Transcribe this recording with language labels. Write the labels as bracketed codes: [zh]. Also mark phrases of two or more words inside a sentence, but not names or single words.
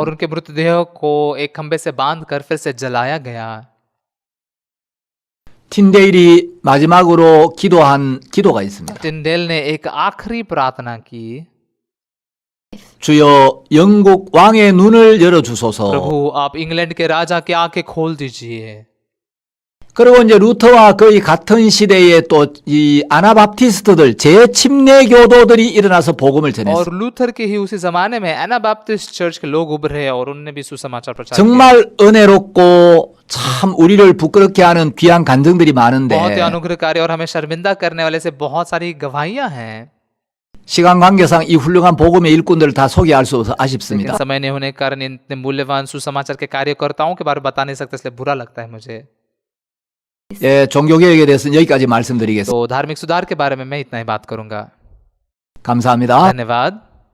[hi] और उनके मृतदेह को एक खंबे से बांधकर फिर से जलाया गया [ko] 틴데일이 마지막으로 기도한 기도가 있습니다. [hi] टिंडेल ने एक आखिरी प्रार्थना की [ko] 주여 영국 왕의 눈을 열어 주소서. [hi] प्रभु आप इंग्लैंड के राजा की आंखें खोल दीजिए [ko] 그리고 이제 루터와 거의 같은 시대에 또 이 아나바프티스트들 재침례 교도들이 일어나서 복음을 전했어요. [hi] और लूथर के ही उसी जमाने में एनाबैप्टिस्ट चर्च के लोग उभरे और उन्होंने भी सुसमाचार प्रचार किया [ko] 정말 은혜롭고 참 우리를 부끄럽게 하는 귀한 간증들이 [hi] बहुत ही [ko] 많은데 [hi] अनुग्रहकारी और हमें शर्मिंदा करने वाले से बहुत सारी गवाहियां हैं [ko] 시간 관계상 이 훌륭한 복음의 일꾼들을 다 소개할 수 없어서 [hi] लेकिन [ko] 아쉽습니다. [hi] समय नहीं होने के कारण इतने मूल्यवान सुसमाचार के कार्यकर्ताओं के बारे में बता नहीं सकते इसलिए बुरा लगता है मुझे [ko] 예, 종교개혁에 대해서는 여기까지 말씀드리겠습니다. [hi] तो धार्मिक सुधार के बारे में मैं इतना ही बात करूंगा [ko] 감사합니다. [hi] धन्यवाद